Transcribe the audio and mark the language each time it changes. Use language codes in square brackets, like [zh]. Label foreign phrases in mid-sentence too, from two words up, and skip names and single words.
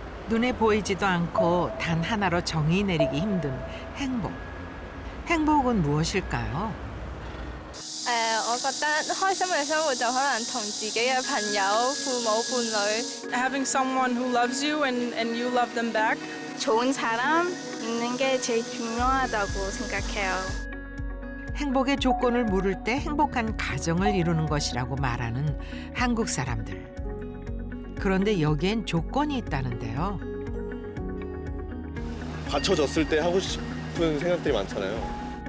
[ko] 눈에 보이지도 않고 단 하나로 정의 내리기 힘든 행복. 행복은 무엇일까요? [yue] 我覺得開心嘅生活就可能同自己嘅朋友、父母、伴侶 [en] Having someone who loves you and you love them back. [ko] 좋은 사람 있는 게 제일 중요하다고 생각해요. 행복의 조건을 물을 때 행복한 가정을 이루는 것이라고 말하는 한국 사람들. 그런데 여기엔 조건이 있다는데요. 받쳐졌을 때 하고 싶은 생각들이 많잖아요.